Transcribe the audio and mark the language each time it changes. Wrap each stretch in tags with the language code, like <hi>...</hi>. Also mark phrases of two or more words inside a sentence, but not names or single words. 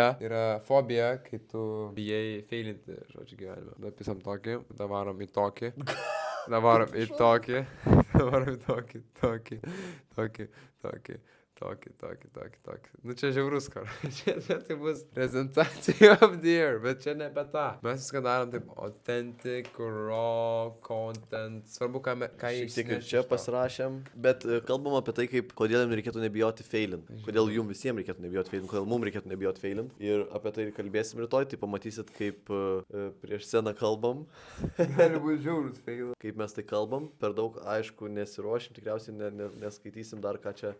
<lt>Yra fobija, kai tu bijai feilinti, žodžiu, gyvenime. Tada pisam tokį, tada varom į tokį, tada varom į tokį, tada varom į tokį. Čia žiaurus kar. Čia tai bus prezentacija</lt> <en>of the year,</en> <lt>bet čia ne apie tą. Mes viską darom taip</lt> <en>authentic, raw, content.</en> <lt>Svarbu, ką jis šiek tiek ir čia pasirašėm, bet kalbam apie tai, kodėl jums reikėtų nebijoti feilint. Kodėl jums visiems reikėtų nebijoti feilint, kodėl mums reikėtų nebijoti feilint. Ir apie tai kalbėsim rytoj, tai pamatysit, kaip prieš sceną kalbam. Gali būti žiaurus feilas. Kaip mes tai kalbam, per daug aišku nesiruošim, tikriausiai neskaitysim dar ką čia.</lt>